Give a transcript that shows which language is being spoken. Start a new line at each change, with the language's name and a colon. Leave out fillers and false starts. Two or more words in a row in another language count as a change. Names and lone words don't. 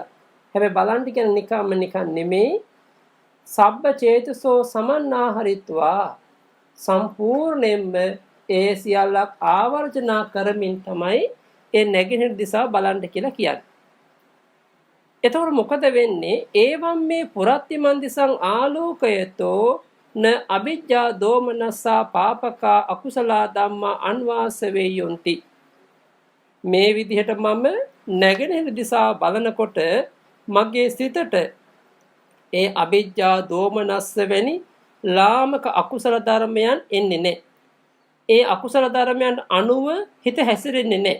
Sinhala: හැබැයි බලන්න කියන්නේ නිකන් නෙමෙයි.
Pali: සබ්බ චේතසෝ සමන්නාහරිත්වා
Sinhala: සම්පූර්ණයෙන්ම ඒ සියල්ලක් ආවර්ජනා කරමින් තමයි ඒ නැගෙනහිර දිසාව බලන්න කියලා කියන්නේ. එතකොට මොකද වෙන්නේ?
Pali: ඒවම් මේ පුරත්තිමන් දිසං ආලෝකයතෝ න අවිජ්ජා දෝමනස්සා පාපකා අකුසලා ධම්මා අන්වාස වේයොන්ති.
Sinhala: මේ විදිහට මම නැගෙනහිර දිසාව බලනකොට මගේ සිතට ඒ අවිජ්ජා දෝමනස්ස වැනි ලාමක අකුසල ධර්මයන් එන්නේ නැහැ. ඒ අකුසල ධර්මයන් අනුව හිත හැසිරෙන්නේ නැහැ.